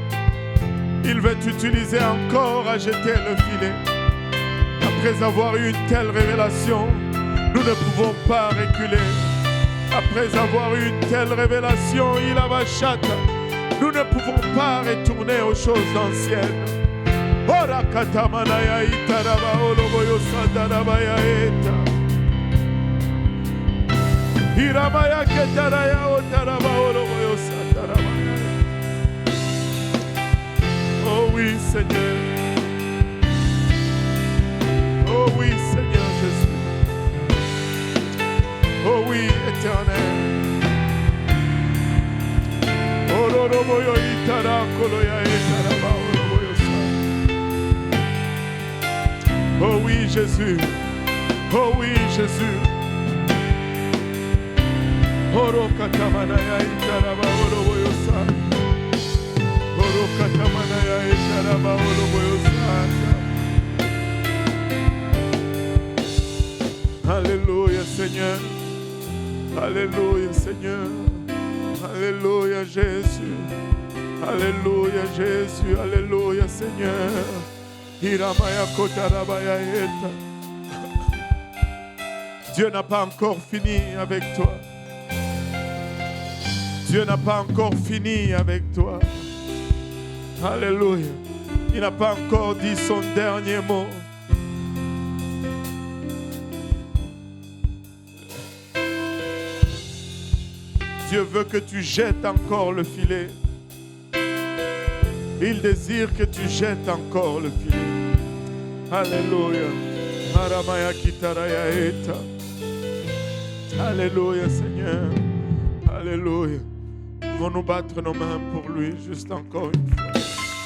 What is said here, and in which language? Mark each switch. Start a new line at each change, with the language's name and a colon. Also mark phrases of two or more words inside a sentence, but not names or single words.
French: Il veut t'utiliser encore à jeter le filet. Après avoir eu une telle révélation, nous ne pouvons pas reculer. Après avoir eu une telle révélation, il a bachata. Nous ne pouvons pas retourner aux choses anciennes. Ora katamana ya itaraba oloboyo sandaraba ya eta. Hiramaya ketara ya otaraba oloboyo sandaraba. Oh oui Seigneur. Oh oui Seigneur Jésus. Oh oui Éternel. Ororobo Oh oui, Jésus. Oh oui, Jésus. Oro katamanaya itaraba oroboyosa. Oro katamanaya itaraba oroboyosa. Alléluia, Seigneur. Alléluia, Seigneur. Alléluia, Jésus. Alléluia, Jésus. Alléluia, Seigneur. Hiramaya kotarabaya eta. Dieu n'a pas encore fini avec toi. Dieu n'a pas encore fini avec toi. Alléluia. Il n'a pas encore dit son dernier mot. Dieu veut que tu jettes encore le filet. Il désire que tu jettes encore le filet. Alléluia. Haramaya kitaraya eta. Alléluia, Seigneur. Alléluia. Nous allons nous battre nos mains pour lui, juste encore une fois.